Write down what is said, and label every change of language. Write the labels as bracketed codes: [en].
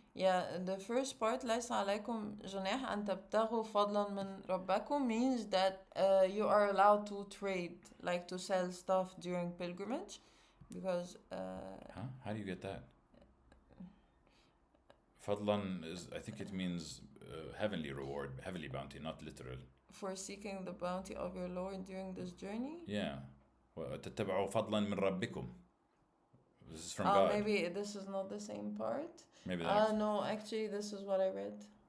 [en] Yeah, the first part, [ar] ليس عليكم جناح أن تبتغوا فضلا من ربكم, [en] means that you are allowed to trade, like to sell stuff during pilgrimage, because. How do you get that? Fadlan is, I think it means heavenly reward, heavenly bounty, not literal. For seeking the bounty of your Lord during this journey. Yeah, [ar] وتتبعوا فضلا من ربكم. [en] This is from God. Maybe this is not the same part. Maybe no, actually this is what I read.